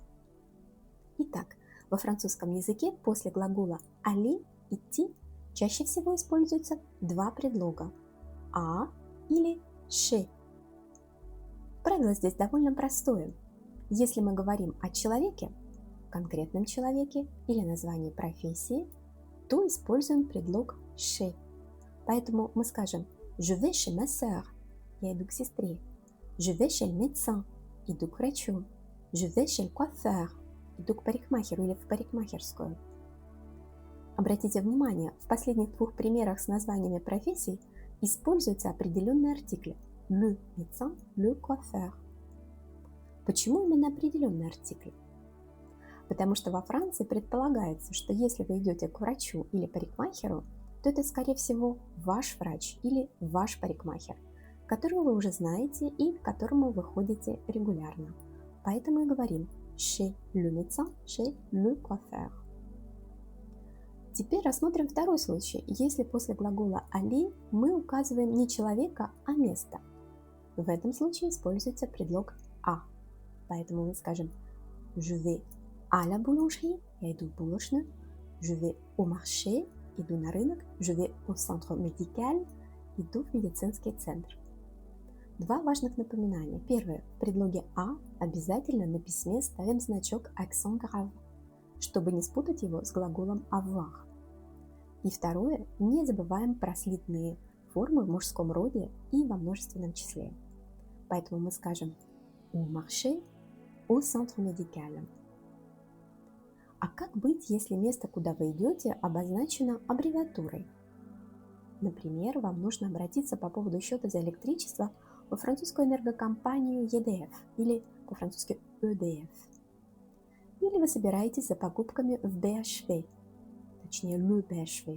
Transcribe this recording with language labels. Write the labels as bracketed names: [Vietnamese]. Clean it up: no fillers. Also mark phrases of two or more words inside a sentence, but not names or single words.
[Russian] Итак, во французском языке после глагола «aller» «идти» чаще всего используются два предлога «à» или «chez». Правило здесь довольно простое. Если мы говорим о человеке, конкретном человеке или названии профессии, то используем предлог chez. Поэтому мы скажем [French] «Je vais chez ma sœur» – [Russian] я иду к сестре. [French] «Je vais chez le médecin» – [Russian] иду к врачу. [French] «Je vais chez le coiffeur» – [Russian] иду к парикмахеру или в парикмахерскую. Обратите внимание, в последних двух примерах с названиями профессий используются определенные артикли [French] le médecin, le coiffeur. [Russian] Почему именно определенные артикли? Потому что во Франции предполагается, что если вы идете к врачу или парикмахеру, то это, скорее всего, ваш врач или ваш парикмахер, которого вы уже знаете и к которому вы ходите регулярно. Поэтому и говорим [French] chez le médecin, chez le coiffeur. [Russian] Теперь рассмотрим второй случай, если после глагола aller мы указываем не человека, а место. В этом случае используется предлог «à». Поэтому мы скажем [French] «Je vais à la boulangerie» – [Russian] я иду в булочную, [French] «Je vais au marché» – [Russian] иду на рынок, [French] «Je vais au centre médical» – [Russian] иду в медицинский центр. Два важных напоминания. Первое. В предлоге «à» обязательно на письме ставим значок [French] accent grave, [Russian] чтобы не спутать его с глаголом avoir. И второе. Не забываем про слитные формы в мужском роде и во множественном числе. Поэтому мы скажем [French] au marché, au centre médical. [Russian] А как быть, если место, куда вы идете, обозначено аббревиатурой? Например, вам нужно обратиться по поводу счета за электричество во французскую энергокомпанию EDF или по-французски EDF. Или вы собираетесь за покупками в BHV, точнее Le BHV.